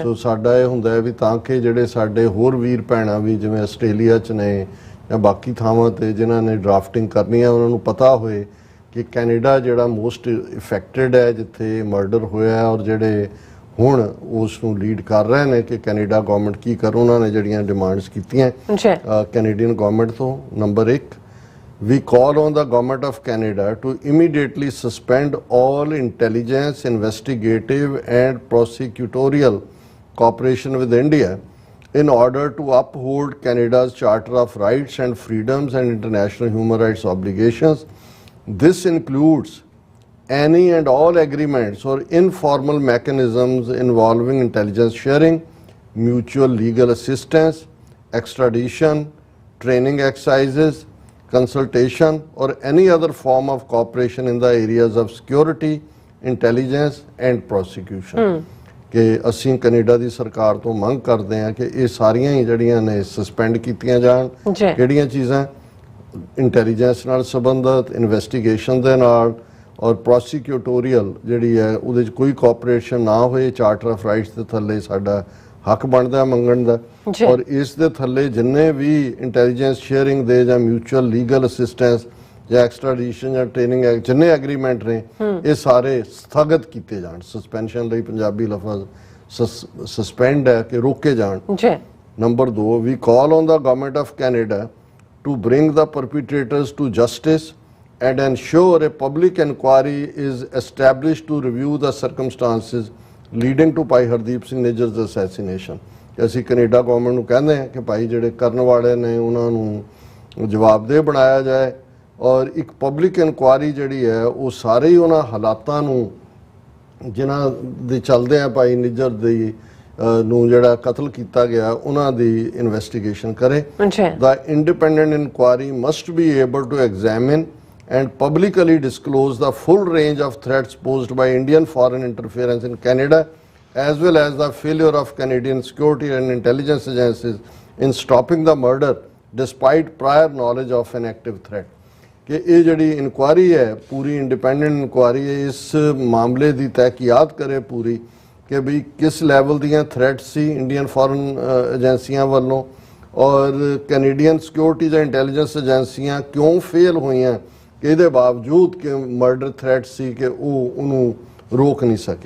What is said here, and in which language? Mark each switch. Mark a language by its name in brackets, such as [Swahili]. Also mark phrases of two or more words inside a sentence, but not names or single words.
[Punjabi] ਸੋ ਸਾਡਾ ਇਹ ਹੁੰਦਾ ਹੈ ਵੀ ਤਾਂ ਕਿ ਜਿਹੜੇ ਸਾਡੇ ਹੋਰ ਵੀਰ ਭੈਣਾਂ ਵੀ ਜਿਵੇਂ ਆਸਟ੍ਰੇਲੀਆ 'ਚ ਨੇ ਜਾਂ ਬਾਕੀ ਥਾਵਾਂ 'ਤੇ ਜਿਨ੍ਹਾਂ ਨੇ ਡਰਾਫਟਿੰਗ ਕਰਨੀ ਹੈ ਉਹਨਾਂ ਨੂੰ ਪਤਾ ਹੋਏ ਕਿ ਕੈਨੇਡਾ ਜਿਹੜਾ [English] most affected [Punjabi] ਹੈ ਜਿੱਥੇ ਮਰਡਰ ਹੋਇਆ ਔਰ ਜਿਹੜੇ ਹੁਣ ਉਸ ਨੂੰ ਲੀਡ ਕਰ ਰਹੇ ਨੇ ਕਿ ਕੈਨੇਡਾ ਗਵਰਨਮੈਂਟ ਕੀ ਕਰ। ਉਹਨਾਂ ਨੇ ਜਿਹੜੀਆਂ ਡਿਮਾਂਡਸ ਕੀਤੀਆਂ [English] Canadian government [Punjabi] ਤੋਂ, ਨੰਬਰ 1, [English] we call on the government of Canada to immediately suspend all intelligence, investigative and prosecutorial cooperation with India in order to uphold Canada's Charter of Rights and Freedoms and international human rights obligations. This includes any and all agreements or informal mechanisms involving intelligence sharing, mutual legal assistance, extradition, training exercises, consultation or any other form of cooperation in the areas of security, intelligence and prosecution. [Punjabi] ਕਿ ਅਸੀਂ ਕੈਨੇਡਾ ਦੀ ਸਰਕਾਰ ਤੋਂ ਮੰਗ ਕਰਦੇ ਹਾਂ ਕਿ ਇਹ ਸਾਰੀਆਂ ਹੀ ਜਿਹੜੀਆਂ ਨੇ ਸਸਪੈਂਡ ਕੀਤੀਆਂ ਜਾਣ। ਕਿਹੜੀਆਂ ਚੀਜ਼ਾਂ? ਇੰਟੈਲੀਜੈਂਸ ਨਾਲ ਸੰਬੰਧਿਤ, ਇਨਵੈਸਟੀਗੇਸ਼ਨ ਦੇ ਨਾਲ ਔਰ ਪ੍ਰੋਸੀਕਿਊਟੋਰੀਅਲ ਜਿਹੜੀ ਹੈ ਉਹਦੇ 'ਚ ਕੋਈ ਕੋਆਪਰੇਸ਼ਨ ਨਾ ਹੋਏ। ਚਾਰਟਰ ਆਫ ਰਾਈਟਸ ਦੇ ਥੱਲੇ ਸਾਡਾ ਹੱਕ ਬਣਦਾ ਮੰਗਣ ਦਾ। ਔਰ ਇਸ ਦੇ ਥੱਲੇ ਜਿੰਨੇ ਵੀ [English] intelligence sharing [Punjabi] ਦੇ ਜਾਂ [English] mutual legal assistance [Punjabi] ਜਾਂ ਐਕਸਟ੍ਰਾਡੀਸ਼ਨ ਜਾਂ ਟ੍ਰੇਨਿੰਗ ਜਿੰਨੇ ਐਗਰੀਮੈਂਟ ਨੇ ਇਹ ਸਾਰੇ ਸਥਗਿਤ ਕੀਤੇ ਜਾਣ। ਸਸਪੈਂਸ਼ਨ ਲਈ ਪੰਜਾਬੀ ਲਫ਼ਜ਼ ਸਸਪੈਂਡ ਹੈ ਕਿ ਰੋਕੇ ਜਾਣ। [English] number 2, we call on the government of Canada to bring the perpetrators to justice and ensure a public inquiry is established to review the circumstances leading to ਭਾਈ ਹਰਦੀਪ ਸਿੰਘ ਨਿੱਜਰ ਦਾ assassination। [Punjabi] ਅਸੀਂ ਕੈਨੇਡਾ ਗਵਰਨਮੈਂਟ ਨੂੰ ਕਹਿੰਦੇ ਹਾਂ ਕਿ ਭਾਈ ਜਿਹੜੇ ਕਰਨ ਵਾਲੇ ਨੇ ਉਹਨਾਂ ਨੂੰ ਜਵਾਬਦੇਹ ਬਣਾਇਆ ਜਾਏ ਔਰ ਇੱਕ [English] public inquiry [Punjabi] ਜਿਹੜੀ ਹੈ ਉਹ ਸਾਰੇ ਹੀ ਉਹਨਾਂ ਹਾਲਾਤਾਂ ਨੂੰ ਜਿਨ੍ਹਾਂ ਦੇ ਚੱਲਦੇ ਆ ਭਾਈ ਨਿੱਜਰ ਦੀ ਨੂੰ ਜਿਹੜਾ ਕਤਲ ਕੀਤਾ ਗਿਆ ਉਹਨਾਂ ਦੀ ਇਨਵੈਸਟੀਗੇਸ਼ਨ ਕਰੇ। [English] The independent inquiry must be able to examine and publicly disclose the full range of threats posed by Indian foreign interference in Canada, as well as the failure of Canadian security and intelligence agencies in stopping the murder despite prior knowledge of an active threat। [Punjabi] ਕਿ ਯੇ ਜੜੀ ਇੰਕੁਆਇਰੀ ਹੈ ਪੂਰੀ [English] independent inquiry [Punjabi] ਹੈ, ਇਸ ਮਾਮਲੇ ਕੀ ਤਹਿਕੀਕਾਤ ਕਰੇ ਪੂਰੀ ਕਿ ਭੀ ਕਿਸ ਲੈਵਲ ਦੀਆਂ ਥ੍ਰੈਟਸ ਸੀ [English] Indian foreign [Punjabi] ਏਜੰਸੀਆਂ ਵਾਲੋਂ ਔਰ [English] Canadian securities and intelligence [Punjabi] ਏਜੰਸੀਆਂ ਕਿਉਂ ਫੇਲ੍ਹ ਹੋਈ ਹੈਂ ਕਿ ਇਹਦੇ ਬਾਵਜੂਦ ਕਿ [English] murder threat [Punjabi] ਸੀ ਕਿ ਉਨ੍ਹਾਂਨੇ ਰੋਕ ਨਹੀਂ ਸਕੇ।